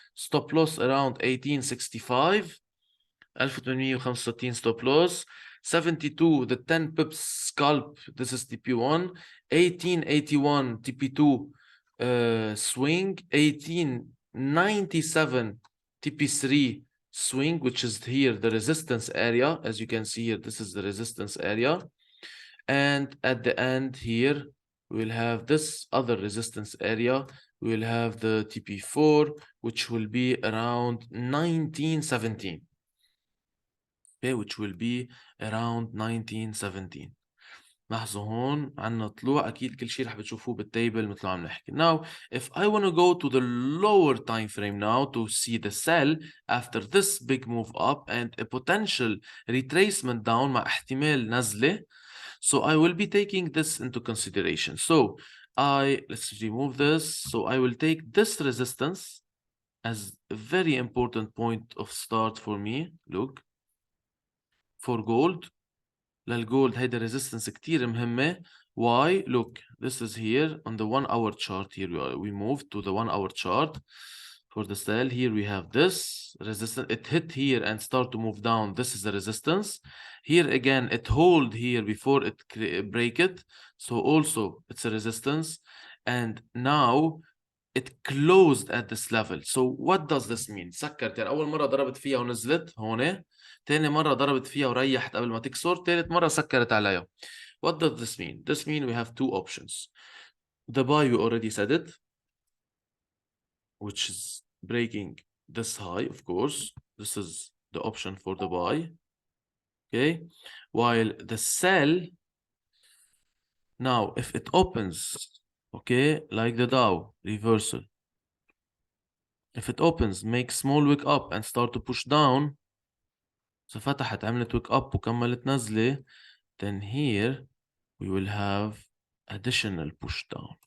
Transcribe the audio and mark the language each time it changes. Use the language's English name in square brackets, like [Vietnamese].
[English] Stop loss around 1865. 1865 stop loss. 72 the 10 pips scalp, this is TP1. 1881 TP2 swing. 1897 TP3 swing, which is here the resistance area. As you can see here, this is the resistance area. And at the end here, we'll have this other resistance area. We'll have the TP4, which will be around 1917. Okay, which will be around 1917. [Arabic] لاحظوا هون عنا طلوع. أكيد كل شيء رح بتشوفوه بالتيبل مثل ما عم نحكي. [English] Now, if I want to go to the lower time frame now to see the sell after this big move up and a potential retracement down [Arabic] مع احتمال نزلة, [English] so I will be taking this into consideration. So let's remove this. So I will take this resistance as a very important point of start for me. Look, for gold. [Arabic] للجولد هيدا resistance كتير مهمة. [English] Why? Look, this is here on the 1 hour chart. Here we moved to the 1 hour chart for the sell. Here we have this resistance. It hit here and start to move down. This is the resistance. Here again, it hold here before it break it. So also it's a resistance. And now it closed at this level. So what does this mean? [Arabic] سكرت يعني أول مرة ضربت فيها ونزلت هون. تاني مرة ضربت فيها وريحت قبل ما تكسر. تالت مرة سكرت عليها. [English] What does this mean? This means we have two options. The buy, we already said it, which is breaking this high, of course. This is the option for the buy. Okay. While the sell, now if it opens, okay, like the Dow reversal, if it opens, make small wick up and start to push down, so [Arabic] فتحت عملت wick up وكملت نزلة, [English] then here we will have additional push down.